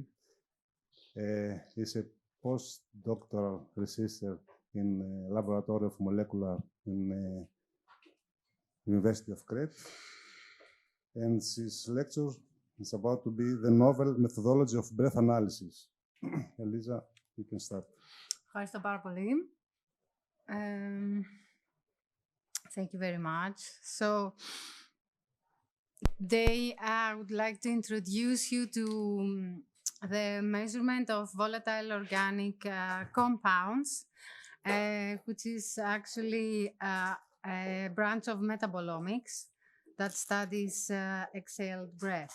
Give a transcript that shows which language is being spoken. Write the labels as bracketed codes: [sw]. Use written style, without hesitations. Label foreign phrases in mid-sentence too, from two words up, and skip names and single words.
[en] Is a postdoctoral researcher in Laboratory of Molecular in University of Crete. And his lecture is about to be the novel methodology of breath analysis. Elisa, you can start. [el] Ευχαριστώ πάρα πολύ. [en] Thank you very much. So today I would like to introduce you to the measurement of volatile organic compounds, which is actually a branch of metabolomics that studies exhaled breath.